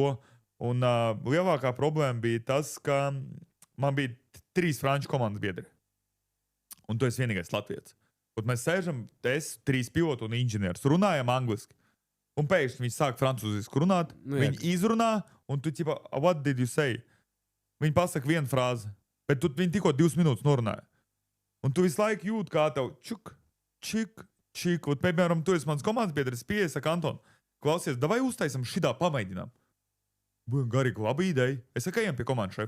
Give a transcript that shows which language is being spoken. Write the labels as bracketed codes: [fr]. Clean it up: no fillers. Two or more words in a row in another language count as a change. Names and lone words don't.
[lv] Un lielākā problēma bija tas, ka man bija 3 franču komandas biedri. Un tu esi vienīgais latvietis. Un mēs sēžam, es, 3 piloti un inženieris, runājam angliski. Un pēkšņi viņi sāk francūziski runāt, viņi izrunā, un tu ķipa, [en] what did you say? [lv] Viņi pasaka vienu frāzi. Bet viņi tikko 2 minūtes norunāja. Un tu visu laiku jūti, kā tev čik. Un, piemēram, tu esi mans komandas biedrs, pieeja, saka, Anton, klausies, davai uztaisam šitā pamēģinām. Būjam garīgi, laba ideja. Es saku, ejam pie komandas šefa.